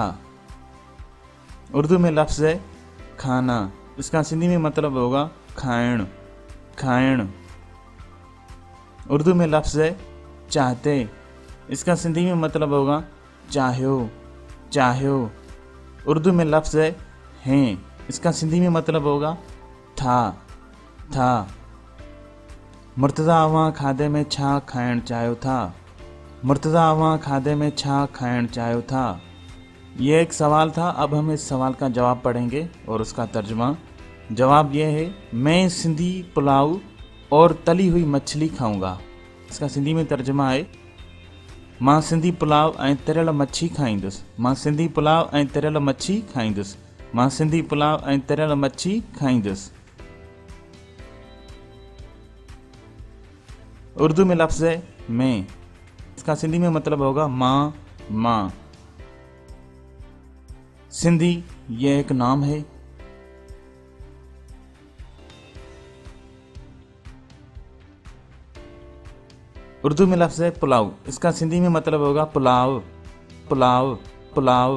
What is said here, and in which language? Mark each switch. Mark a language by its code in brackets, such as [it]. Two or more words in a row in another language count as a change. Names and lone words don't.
[ur] اردو میں لفظ ہے کھانا، اس کا سندھی میں مطلب ہوگا کھائڻ. اردو میں لفظ ہے چاہتے، اس کا سندھی میں مطلب ہوگا چاهيو. اردو میں لفظ ہے ہیں، اس کا سندھی میں مطلب ہوگا ٿا. [sd] मुर्तज़ा अवां खाधे में छा खाइण चाहियो था। मुर्तज़ा अवां खाधे में छा खाइण चाहियो था। [ur] یہ ایک سوال تھا. اب ہم اس سوال کا جواب پڑھیں گے اور اس کا ترجمہ۔ جواب یہ ہے، میں سندھی پلاؤ اور تلی ہوئی مچھلی کھاؤں گا. اس کا سندھی میں ترجمہ ہے, [sd] मां सिंधी पुलाव ऐं तरियल मच्छी खाईंदुसि। मां सिंधी पुलाव ऐं तरियल मच्छी खाईंदुसि। मां सिंधी पुलाव ऐं तरियल मच्छी खाईंदुसि। [ur] اردو میں لفظ ہے میں، اس کا سندھی میں مطلب ہوگا مان. سندھی یہ ایک نام ہے. اردو میں لفظ ہے پلاؤ، اس کا سندھی میں مطلب ہوگا پلاؤ.